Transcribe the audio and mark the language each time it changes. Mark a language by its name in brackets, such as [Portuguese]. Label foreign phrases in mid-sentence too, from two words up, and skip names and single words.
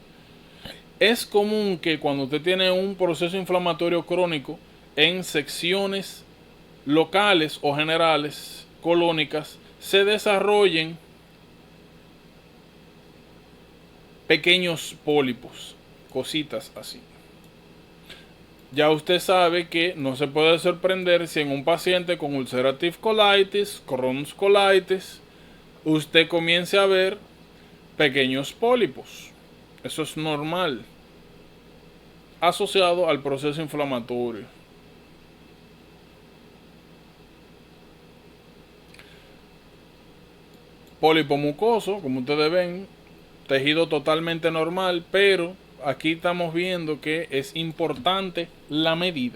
[Spanish] Es común que cuando usted tiene un proceso inflamatorio crónico en secciones locales o generales colónicas se desarrollen pequeños pólipos, cositas así. Ya usted sabe que no se puede sorprender si en un paciente con [English] ulcerative colitis, Crohn's colitis, [Spanish] usted comience a ver pequeños pólipos. Eso es normal, asociado al proceso inflamatorio. Pólipo mucoso, como ustedes ven, tejido totalmente normal, pero aquí estamos viendo que es importante la medida.